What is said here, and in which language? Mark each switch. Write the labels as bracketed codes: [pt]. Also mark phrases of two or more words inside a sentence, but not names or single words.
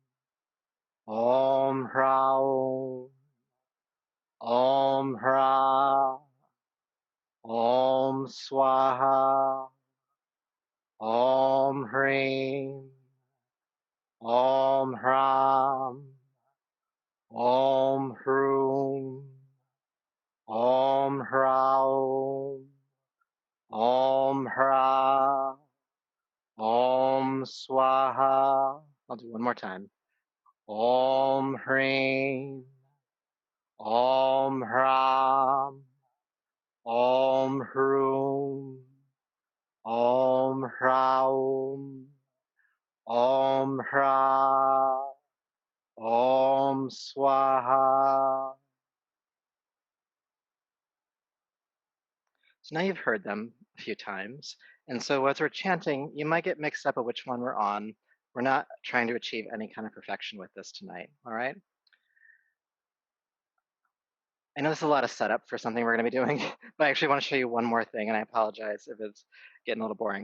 [sa] Om Hraum, Om Hra, Om Swaha, Om Hrim, Om Hram, Om Hrum, Om Hraum, Om Hra, Om Swaha. [en] I'll do one more time. [sa] Om Hrim, Om Hram, Om Hrum, Om Hraum, Om Hra, Om Swaha. [en] So now you've heard them a few times. And so as we're chanting, you might get mixed up with which one we're on. We're not trying to achieve any kind of perfection with this tonight, all right? I know this is a lot of setup for something we're going to be doing, but I actually want to show you one more thing, and I apologize if it's getting a little boring.